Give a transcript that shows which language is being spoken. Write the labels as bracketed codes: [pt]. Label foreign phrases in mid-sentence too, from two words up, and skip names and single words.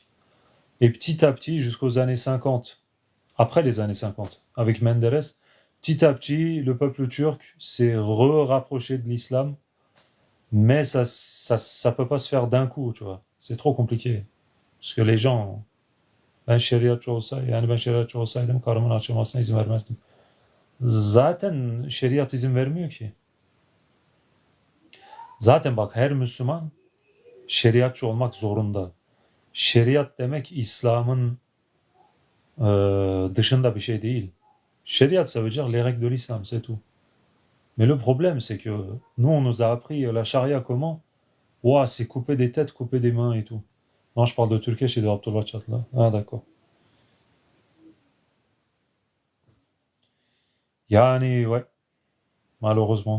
[fr] Et petit à petit, jusqu'aux années 50, après les années 50, avec Menderes, petit à petit, le peuple turc s'est rapproché de l'islam, mais ça peut pas se faire d'un coup, tu vois. C'est trop compliqué. Parce que les gens, [tr] ben şeriatçı olsaydım karımın açılmasına izin vermezdim. Zaten şeriat izin vermiyor ki. Zaten bak her Müslüman şeriatçı olmak zorunda. Şeriat demek İslam'ın dışında bir şey değil. Şeriat, [fr] ça veut dire les règles de l'islam, c'est tout. Mais le problème, c'est que nous, on nous a appris la charia comment? Ouah, c'est couper des têtes, couper des mains et tout. Non, je parle de Türkeş et de Abdullah Çatlı. Ah, d'accord. Yani, ouais, malheureusement.